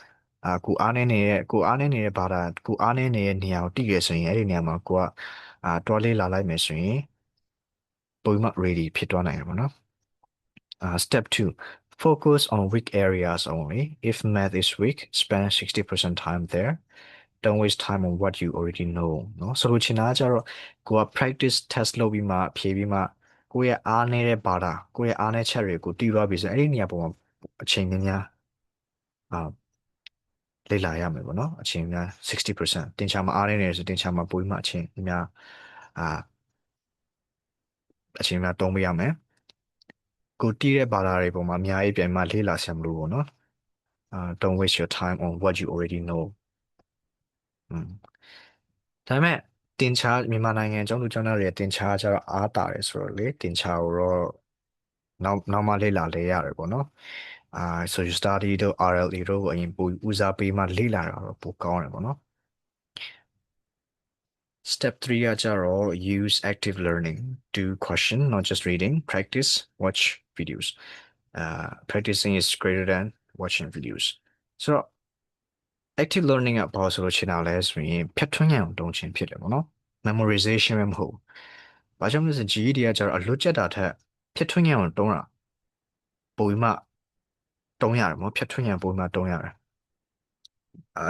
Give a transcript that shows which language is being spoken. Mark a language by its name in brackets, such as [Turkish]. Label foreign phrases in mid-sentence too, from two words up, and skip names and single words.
[Burmese] ကိုအားနည်းနေတဲ့ဘာသာကိုအားနည်းနေတဲ့နေရာကိုသိရဆိုရင်အဲ့ဒီနေရာမှာကိုကတွားလေးလာလိုက်မယ်ဆိုရင်ပိုပြီးမှ ready ဖြစ်သွားနိုင်တယ် ပေါ့နော် [English] step 2 focus on weak areas only if math is weak spend 60% time there don't waste time on what you already know [Burmese] เนาะဆိုလိုချင်တာကကျတော့ကိုက [English] practice test [Burmese] လုပ်ပြီးမှဖြေပြီးမှကိုယ့်ရဲ့အားနည်းတဲ့ဘာသာကိုယ့်ရဲ့အားနည်းချက်တွေကိုတည်သွားပြီဆိုရင်အဲ့ဒီနေရာပေါ်မှာအချိန်များများအာလေ့လာရမယ်ပေါ့နော်အချိန်များ60%တင်ချာမှာအားနည်းနေတယ်ဆိုတင်ချာမှာပိုပြီးမှအချိန်များအာ အချိန်များသုံးပေးရမယ်ကိုတည်တဲ့ဘာသာတွေပေါ်မှာအများကြီးပြန်မှလေ့လာဆရာမလို့ပေါ့နော် [English] don't waste your time on what you already know [Burmese] อืมဒါပေမဲ့တင်ချာမြန်မာနိုင်ငံကျောင်းသူကျောင်းသားတွေတင်ချာကျတော့အားတာတယ်ဆိုတော့လေတင်ချာကိုတော့နောက်မှလေ့လာလဲရတယ်ပေါ့နော်အာ [English] social study [Burmese] တို့ RLE တို့ကိုအရင်ပိုဦးစားပေးမှလေ့လာတာတော့ပိုကောင်းတယ်ပေါ့နော် Step 3ကကျတော့ [English] use active learning do question not just reading practice watch videos practicing is greater than watching videos [Burmese] ဆိုတော့ [English] active learning [Burmese] ကဘာဆိုလို့ရှင်းတာလဲဆိုရင်ဖြတ်ထွန်းဉာဏ်ကိုတုံးခြင်းဖြစ်တယ်ပေါ့နော် memorization ပဲမဟုတ်ဘူး။ဘာကြောင့်လဲဆိုရင် GED ကကျတော့အလွတ်ကျက်တာထက်ဖြတ်ထွန်းဉာဏ်ကိုတုံးတာပိုပြီးမှတုံးရတယ်ပေါ့ဖြတ်ထွန်းဉာဏ်ပိုပြီးမှတုံးရတယ်။